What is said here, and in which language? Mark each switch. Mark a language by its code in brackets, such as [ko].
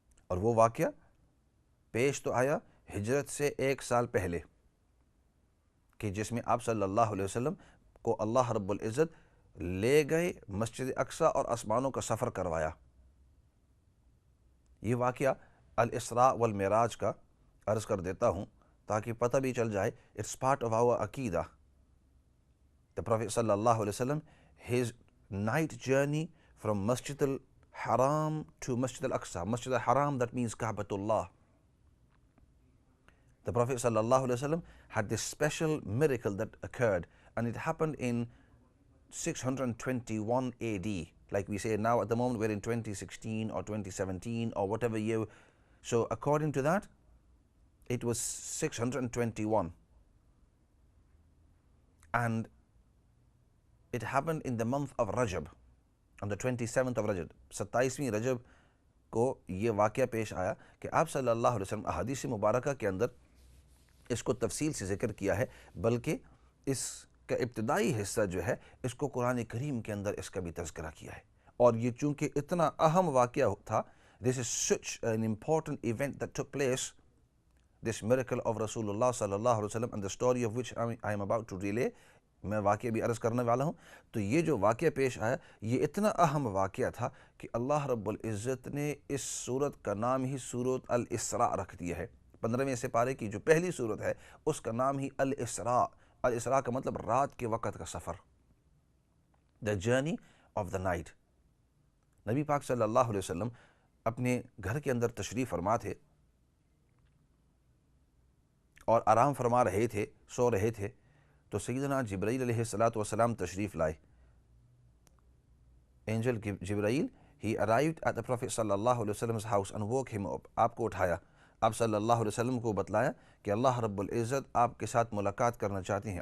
[ur] اور وہ واقعہ پیش تو آیا ہجرت سے 1 سال پہلے، کہ جس میں آپ صلی اللہ علیہ وسلم کو اللہ رب العزت لے گئے مسجد اقصی اور آسمانوں کا سفر کروایا. یہ واقعہ الاسراء والمعراج کا عرض کر دیتا ہوں تاکہ پتہ بھی چل جائے. [en] It's part of our عقیدہ. The Prophet صلی اللہ علیہ وسلم, his night journey from Masjid al-Haram to Masjid al-Aqsa. Masjid al-Haram, that means Ka'batullah. The Prophet صلی اللہ علیہ وسلم had this special miracle that occurred, and it happened in 621 AD. Like we say now, at the moment we're in 2016 or 2017 or whatever year. So according to that, it was 621. And it happened in the month of Rajab, on the 27th of Rajab. [ur] 27ویں رجب کو یہ واقعہ پیش آیا کہ آپ صلی اللہ علیہ وسلم احادیث مبارکہ کے اندر اس کو تفصیل سے ذکر کیا ہے، بلکہ اس کا ابتدائی حصہ جو ہے اس کو قرآن کریم کے اندر اس کا بھی تذکرہ کیا ہے. اور یہ چونکہ اتنا اہم واقعہ تھا، [en] this is such an important event that took place, this miracle of Rasulullah sallallahu alaihi wasallam, and the story of which I am about to relay. [ur] میں واقعہ بھی عرض کرنے والا ہوں. تو یہ جو واقعہ پیش آیا یہ اتنا اہم واقعہ تھا کہ اللہ رب العزت نے اس سورت کا نام ہی سورت الاسراء رکھ دیا ہے. 15ویں سپارے کی جو پہلی سورت ہے اس کا نام ہی الاسراء. الاسراء کا مطلب رات کے وقت کا سفر، [en] the journey of the night. [ur] نبی پاک صلی اللہ علیہ وسلم اپنے گھر کے اندر تشریف فرما تھے اور آرام فرما رہے تھے، سو رہے تھے، تو سیدنا جبرائیل علیہ السلام تشریف لائے. [en] Angel Jibreel, he arrived at the Prophet صلی اللہ علیہ وسلم's house and woke him up. [ur] آپ کو اٹھایا. آپ صلی اللہ علیہ وسلم کو بتلایا کہ اللہ رب العزت آپ کے ساتھ ملاقات کرنا چاہتے ہیں.